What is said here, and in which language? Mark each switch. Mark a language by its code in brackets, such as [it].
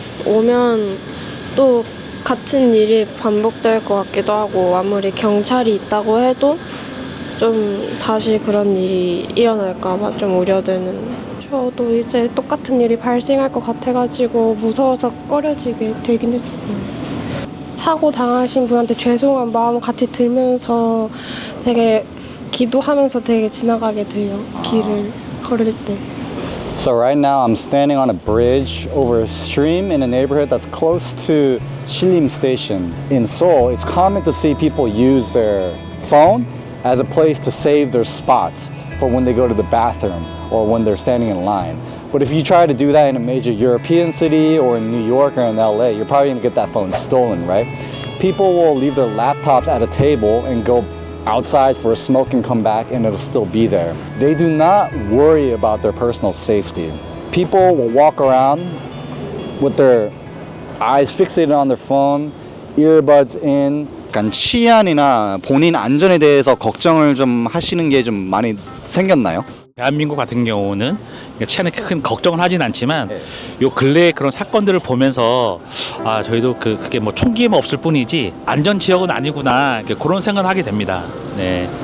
[ko] 오면 또 같은 일이 반복될 것 같기도 하고 아무리 경찰이 있다고 해도 좀 다시 그런 일이 일어날까 봐 좀 우려되는. 저도 이제 똑같은 일이 발생할 것 같아가지고 무서워서 꺼려지게 되긴 했었어요. 사고 당하신 분한테 죄송한 마음 같이 들면서 되게 기도하면서 되게 지나가게 돼요. 길을 걸을 때. [en] So right now I'm standing on a bridge over a stream in a neighborhood that's close to Shilim Station. In Seoul, it's common to see people use their phone as a place to save their spots for when they go to the bathroom or when they're standing in line. But if you try to do that in a major European city or in New York or in LA, you're probably gonna get that phone stolen, right? People will leave their laptops at a table and go outside for a smoke and come back and it'll still be there. They do not worry about their personal safety. People will walk around with their eyes fixated on their phone, earbuds in. [ko] 약간 치안이나 본인 안전에 대해서 걱정을 좀 하시는 게 좀 많이 생겼나요? 대한민국 같은 경우는 치안에 큰 걱정을 하진 않지만 요 근래의 그런 사건들을 보면서 저희도 그게 뭐 총기만 없을 뿐이지 안전 지역은 아니구나 그런 생각을 하게 됩니다. 네.